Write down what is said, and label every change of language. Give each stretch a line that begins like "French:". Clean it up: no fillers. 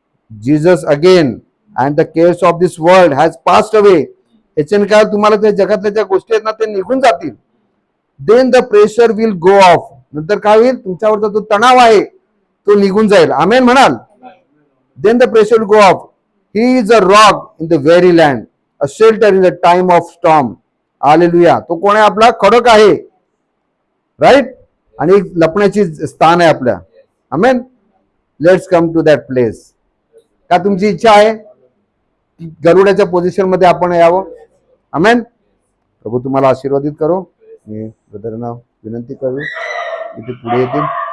English: Jesus again and the cares of this world has passed away.
Marathi: याच्याने काय तुम्हाला त्या जगातल्या ज्या गोष्टी आहेत ना ते निघून जातील. Then the pressure will go of. नंतर काय होईल? तुमच्यावरचा जो तणाव आहे तो निघून जाईल.
English: Amen म्हणाल? Then the pressure will go off. He is a rock in the very land, a shelter in the time of storm.
Marathi: Hallelujah. तो कोण आहे? आपला खडक आहे, राईट, आणि एक लपण्याची स्थान आहे आपल्या. आमेन. Let's come to that place. का तुमची इच्छा आहे की गरुडाच्या पोझिशन मध्ये आपण यावं? आमेन. प्रभू तुम्हाला आशीर्वादित करो. मी ब्रदरांना विनंती करू इथे पुढे येतील.